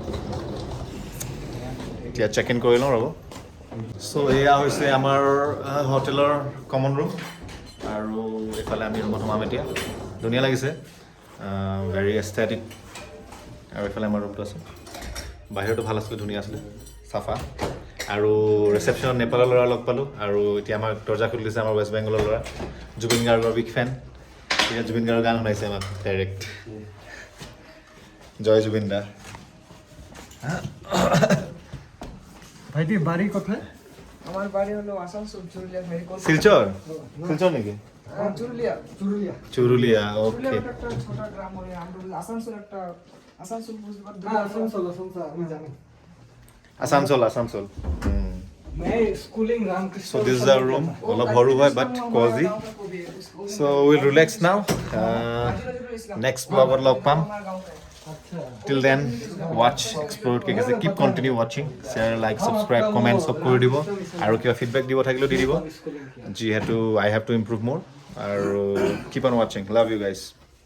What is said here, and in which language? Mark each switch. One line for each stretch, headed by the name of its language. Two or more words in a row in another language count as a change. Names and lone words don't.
Assamese: এতিয়া
English: check in
Assamese: কৰি লওঁ ৰ'ব চ' এয়া হৈছে আমাৰ হোটেলৰ
English: common room
Assamese: আৰু এইফালে আমি ৰুমত সোমাম এতিয়া ধুনীয়া লাগিছে
English: very aesthetic
Assamese: আৰু এইফালে আমাৰ ৰুমটো আছে বাহিৰতো ভাল আছিলে ধুনীয়া আছিলে চাফা আৰু ৰিচেপশ্যনত নেপালৰ ল'ৰা লগ পালোঁ আৰু এতিয়া আমাক দৰ্জা খুলি দিছে আমাৰ ৱেষ্ট বেংগলৰ ল'ৰা জুবিন গাৰ্গৰ
English: big fan
Assamese: এতিয়া জুবিন গাৰ্গৰ গান শুনাইছে আমাক ডাইৰেক্ট জয় জুবিন দা
Bangla: ভাইটি বাড়ি কোথায় আমার বাড়ি হলো আসানসোল চুরুলিয়া সাইড
Assamese: শিলচৰ শিলচৰ নেকি
Bangla: চুরুলিয়া চুরুলিয়া চুরুলিয়া চুরুলিয়া ওকে একটা ছোট গ্রাম ওই আমরা আসানসোল একটা আসানসোল বুঝতে পারছো
Assamese: আসানসোল আমি জানি আসানসোল
Hindi: मैं स्कूलिंग रामकृष्ण
English: So this is our room,
Assamese: অলপ সৰু হয়
English: but cozy. So we'll relax now. Next vlogত
Assamese: লগ পাম.
English: Till then, watch, explore, keep continue watching, share, like, subscribe, comment,
Assamese: সব কৰি দিব আৰু কিবা feedback দিব থাকিলেও দি দিব যিহেতু
English: I have to improve more
Assamese: আৰু
English: keep on watching. Love you guys.